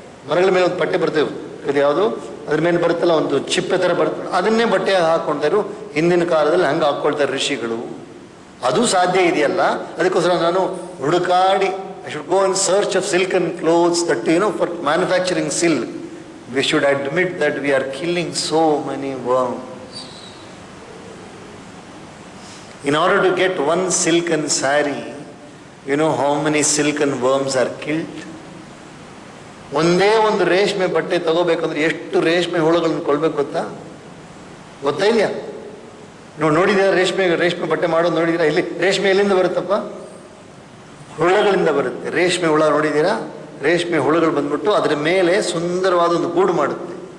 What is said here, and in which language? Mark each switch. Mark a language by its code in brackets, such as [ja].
[kn] ಮರಗಳ ಮೇಲೆ ಒಂದು ಪಟ್ಟೆ ಬರ್ತೇವೆ, ಇದು ಯಾವುದು ಅದ್ರ ಮೇಲೆ ಬರುತ್ತಲ್ಲ, ಒಂದು ಚಿಪ್ಪೆ ಥರ ಬರುತ್ತೆ, ಅದನ್ನೇ ಬಟ್ಟೆ ಹಾಕ್ಕೊಳ್ತಾರೆ. ಹಿಂದಿನ ಕಾಲದಲ್ಲಿ ಹಂಗೆ ಹಾಕ್ಕೊಳ್ತಾರೆ ಋಷಿಗಳು. ಅದು ಸಾಧ್ಯ ಇದೆಯಲ್ಲ, ಅದಕ್ಕೋಸ್ಕರ ನಾನು ಹುಡುಕಾಡಿ [en] I should go in search of silken clothes that, for manufacturing silk. We should admit that we are killing so many worms. In order to get one silken saree, you know how many silken worms are killed? [kn] ಒಂದೇ ಒಂದು ರೇಷ್ಮೆ ಬಟ್ಟೆ ತಗೋಬೇಕಂದ್ರೆ ಎಷ್ಟು ರೇಷ್ಮೆ ಹುಳುಗಳನ್ನು ಕೊಳ್ಬೇಕು ಗೊತ್ತಾ ಇದೆಯಾ? ನೋಡಿದ್ದೀರಾ ರೇಷ್ಮೆ ಬಟ್ಟೆ ಮಾಡೋದು ನೋಡಿದ್ದೀರಾ? ಇಲ್ಲಿ ರೇಷ್ಮೆ ಎಲ್ಲಿಂದ ಬರುತ್ತಪ್ಪ? ಹುಳುಗಳಿಂದ ಬರುತ್ತೆ. ರೇಷ್ಮೆ ಹುಳ ನೋಡಿದ್ದೀರಾ? ರೇಷ್ಮೆ ಹುಳುಗಳು ಬಂದ್ಬಿಟ್ಟು ಅದರ ಮೇಲೆ ಸುಂದರವಾದ ಒಂದು ಗೂಡು ಮಾಡುತ್ತೆ.